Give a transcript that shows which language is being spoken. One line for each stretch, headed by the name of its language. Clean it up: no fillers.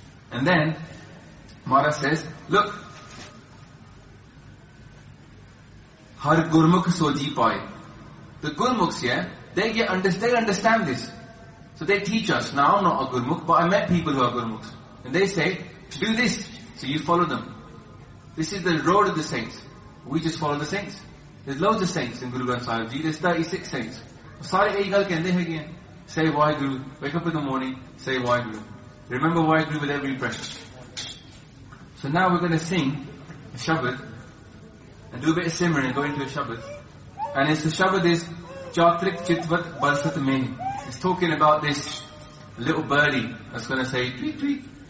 English: And then, Mara says, look, Har Gurmukh Soji Pai. The Gurmukhs, yeah? They understand this. So they teach us. Now I'm not a Gurmukh, but I met people who are Gurmukhs. And they say, do this. So you follow them. This is the road of the saints. We just follow the saints. There's loads of saints in Guru Granth Sahib Ji. There's 36 saints.
Punjabi: ਸਾਰੇ ਏਕ ਗੱਲ ਕਹਿੰਦੇ ਹੈ ਕਿ,
English: say
Punjabi: Waheguru.
English: Wake up in the morning, say Vaheguru. Remember Vaheguru with every breath. So now we're going to sing a Shabad and do a bit of Simran and go into a Shabad. And it's the Shabad is Chatrik Chitvat Barsat Me. It's talking about this little birdie that's going to say tweet tweet.